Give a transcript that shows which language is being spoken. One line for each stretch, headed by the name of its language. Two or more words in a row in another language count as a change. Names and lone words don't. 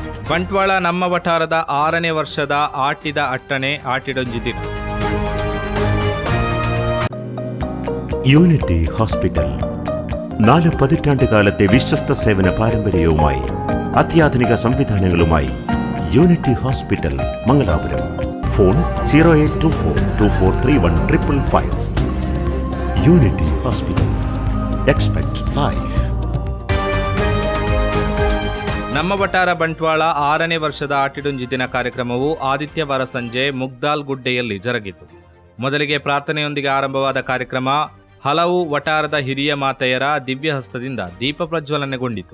Kannada: ಬಂಟ್ವಾಳ ನಮ್ಮ ವಠಾರದ 6ನೇ ವರ್ಷದ ಆಟಿದ ಅಟ್ಟಣೆ ಆಟಿಡೊಂಜಿ ದಿನ.
Malayalam: യൂണിറ്റി ഹോസ്പിറ്റൽ 4 പതിറ്റാണ്ട് കാലത്തെ വിശ്വസ്ത സേവന പാരമ്പര്യവുമായി അത്യാധുനിക സംവിധാനങ്ങളുമായി യൂണിറ്റി ഹോസ്പിറ്റൽ മംഗലാപുരം. ഫോൺ 0824243155. യൂണിറ്റി ഹോസ്പിറ്റൽ.
English: Expect Life.
Kannada: ನಮ್ಮ ವಠಾರ ಬಂಟ್ವಾಳ 6ನೇ ವರ್ಷದ ಆಟಿಡೊಂಜಿ ದಿನ ಕಾರ್ಯಕ್ರಮವು ಆದಿತ್ಯವಾರ ಸಂಜೆ ಮುಗ್ದಾಲ್ ಗುಡ್ಡೆಯಲ್ಲಿ ಜರುಗಿತು. ಮೊದಲಿಗೆ ಪ್ರಾರ್ಥನೆಯೊಂದಿಗೆ ಆರಂಭವಾದ ಕಾರ್ಯಕ್ರಮ ಹಲವು ವಠಾರದ ಹಿರಿಯ ಮಾತೆಯರ ದಿವ್ಯ ಹಸ್ತದಿಂದ ದೀಪ ಪ್ರಜ್ವಲನೆಗೊಂಡಿತು.